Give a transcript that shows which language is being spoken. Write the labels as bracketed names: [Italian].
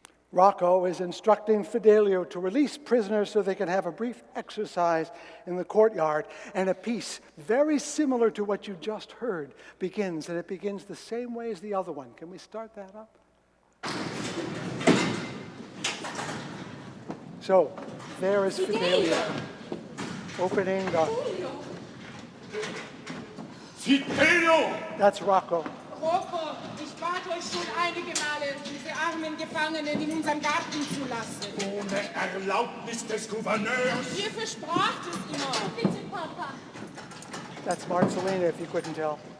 [English] Rocco is instructing Fidelio to release prisoners so they can have a brief exercise in the courtyard, and a piece very similar to what you just heard begins, and it begins the same way as the other one. Can we start that up? So, there is Fidelio opening the... Fidelio! That's Rocco. [German] Rocco, ich bat euch schon einige Male, diese armen Gefangenen in unserem Garten zu lassen. Ohne Erlaubnis des Gouverneurs. Ihr verspracht es immer. Bitte, Papa. [English] That's Marcelina, if you couldn't tell.